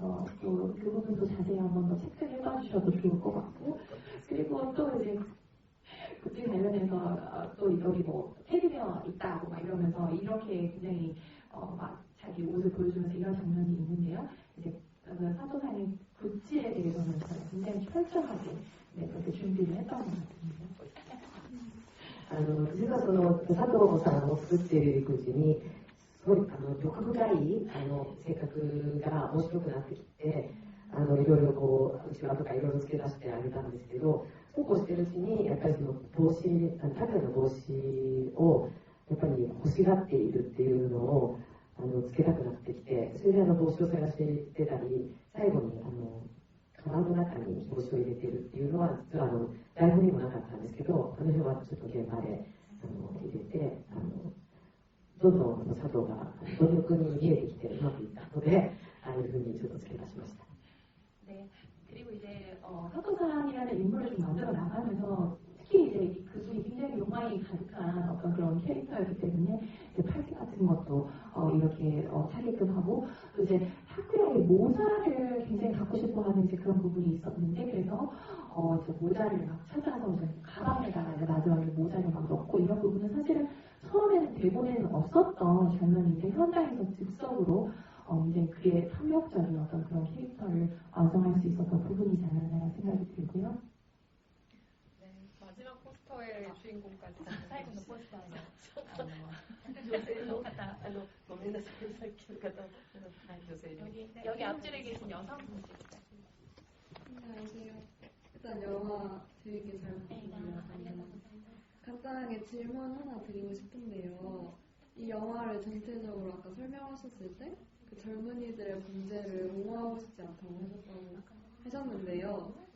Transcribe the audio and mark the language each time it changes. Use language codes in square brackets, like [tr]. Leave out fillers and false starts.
[ko] 그래서 또 그 부분도 자세히 한번 더 체크를 해봐 주셔도 좋을 것 같고, 그리고 또 이제 구찌 관련해서 또 여기 뭐 테디베어 있다고 막 이러면서 이렇게 굉장히 막 자기 옷을 보여주면서 이런 장면이 있는데요. 이제 사토상의 구찌에 대해서는 굉장히 철저하게 네, 그렇게 준비를 했던 것 같습니다. [ja] 実はその佐藤さんを作っていくうちにすごい欲深い性格が面白くなってきていろいろこう後ろとかいろいろ付け出してあげたんですけど、そうこうしてるうちにやっぱりその帽子タクヤの帽子をやっぱり欲しがっているっていうのをつけたくなってきて、それで帽子を探していってたり、最後にカバンの中に帽子を入れてるっていうのは実は台本にもなかったんですけど、彼女はちょっと現場で入れてどんどん佐藤が貪欲に見えてきてうまくいったので、ああいうふうにちょっと付け出しました。 [ko] 네, 그리고 이제 사토상이라는 인물을 좀 만들어 나가면서 특히 이제 그분이 굉장히 로망이 가득한 어떤 그런 캐릭터였기 때문에 이제 팔찌 같은 것도 이렇게 차게끔 하고, 또 이제 타쿠야의 모자를 굉장히 갖고 싶어하는 이제 그런 부분이 있었는데, 그래서 이제 모자를 막 찾아서 이제 가방에다가 이제 마지막에 모자를 막 넣고 이런 부분은 사실은 처음에는 대본에는 없었던 장면인데 현장에서 즉석으로 굉장히 그의 폭력적인 어떤 그런 캐릭터를 완성할 수 있었던 부분이지 않았나라는 생각이 들고요. 네, 마지막 포스터의 주인공까지. [ja] 最後のポスターの女性の方、ごめんなさい、さっきの方、女性の [ko] 여기 앞줄에 계신 여성분. 안녕하세요. 일단 영화 재밌게 잘 봤습니다. 간단하게 질문 하나 드리고 싶은데요. 이 영화를 전체적으로 아까 설명하셨을 때 그 젊은이들의 범죄를 옹호하고 싶지 않다고 하셨는데요.